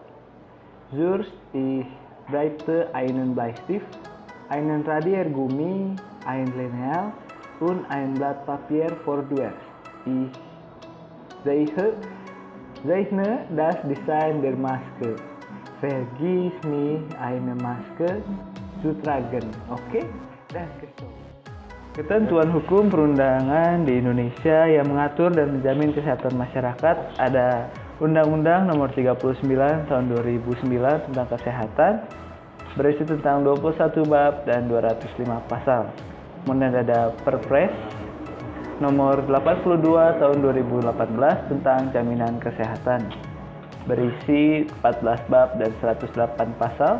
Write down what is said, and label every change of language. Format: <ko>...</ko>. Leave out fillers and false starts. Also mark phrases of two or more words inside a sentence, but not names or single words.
<de>Zuerst ich breite einen Bleistift, einen Radiergummi, ein Lineal und ein Blatt Papier vorwärts. Ich zeichne das Design der Maske. Vergiss nicht, eine Maske zu tragen. Oke? Danke so.</de> <id>Ketentuan hukum perundangan di Indonesia yang mengatur dan menjamin kesehatan masyarakat ada Undang-Undang Nomor 39 Tahun 2009 tentang kesehatan, berisi tentang 21 bab dan 205 pasal. Kemudian ada Perpres Nomor 82 Tahun 2018 tentang jaminan kesehatan, berisi 14 bab dan 108 pasal.</id>